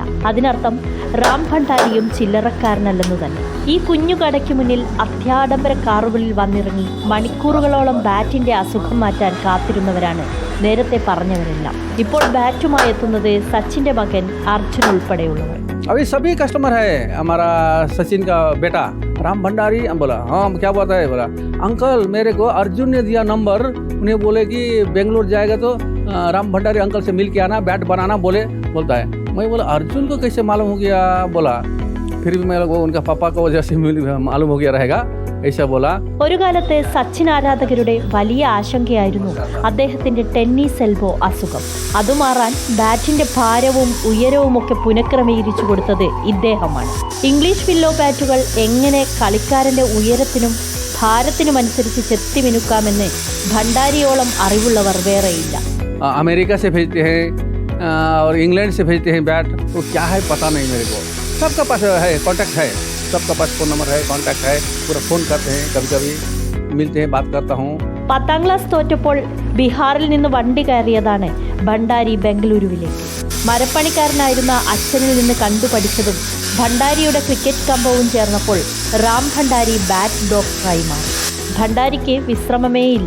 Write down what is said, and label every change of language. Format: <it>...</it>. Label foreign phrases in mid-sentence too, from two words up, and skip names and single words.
<ml>അതിനർത്ഥം റാം ഭണ്ഡാരിയും ചില്ലറക്കാരനല്ലെന്ന് തന്നെ. ഈ കുഞ്ഞു കടയ്ക്ക് മുന്നിൽ അത്യാഡംബര കാറുകളിൽ വന്നിറങ്ങി മണിക്കൂറുകളോളം ബാറ്റിന്റെ അസുഖം മാറ്റാൻ കാത്തിരുന്നവരാണ് നേരത്തെ പറഞ്ഞവരെല്ലാം. ഇപ്പോൾ ബാറ്റുമായി എത്തുന്നത് സച്ചിന്റെ മകൻ അർജുൻ ഉൾപ്പെടെയുള്ളവർ.</ml> <hi>अभी सभी कस्टमर है हमारा सचिन का बेटा राम भंडारी. हम बोला हाँ क्या बात है? बोला अंकल मेरे को अर्जुन ने दिया नंबर, उन्हें बोले कि बेंगलोर जाएगा तो राम भंडारी अंकल से मिल के आना, बैट बनाना बोलता है. मैं बोला अर्जुन को कैसे मालूम हो गया? बोला फिर भी मेरे को उनका पापा को वजह से मालूम हो गया रहेगा ऐसा बोला.</hi> <ml>ഒരു കാലത്തെ സച്ചിൻ ആരാധകരുടെ വലിയ ആശങ്കയായിരുന്നു അദ്ദേഹത്തിന്റെ ടെന്നീസ് എൽബോ അസുഖം. അത് മാറാൻ ബാറ്റിന്റെ ഭാരവും ഉയരവും ഒക്കെ പുനഃക്രമീകരിച്ചു കൊടുത്തത് ഇദ്ദേഹമാണ്. ഇംഗ്ലീഷ് പില്ലോ ബാറ്റുകൾ എങ്ങനെ കളിക്കാരന്റെ ഉയരത്തിനും ഭാരത്തിനുമനുസരിച്ച് ചെത്തി മിനുക്കാമെന്ന് ഭണ്ഡാരിയോളം അറിവുള്ളവർ വേറെയില്ല.</ml> <hi>अमेरिका से भेजते हैं और इंग्लैंड से भेजते हैं बैट, तो क्या है पता नहीं मेरे को. सबका पास है कॉन्टैक्ट है, सबका पास फोन नंबर है, कॉन्टैक्ट है, पूरा फ़ोन करते हैं, कभी कभी मिलते हैं, बात करता हूँ.</hi> <ml>10ാം ക്ലാസ് തോറ്റപ്പോൾ ബീഹാറിൽ നിന്ന് വണ്ടി കയറിയതാണ് ഭണ്ഡാരി ബംഗളൂരുവിലേക്ക്. മരപ്പണിക്കാരനായിരുന്ന അച്ഛനിൽ നിന്ന് കണ്ടുപഠിച്ചതും ഭണ്ഡാരിയുടെ ക്രിക്കറ്റ് കമ്പവും ചേർന്നപ്പോൾ റാം ഭണ്ഡാരി ബാറ്റ് ഡോക്ടറായി മാറി. ഭണ്ഡാരിക്ക് വിശ്രമമേയില്ല.</ml>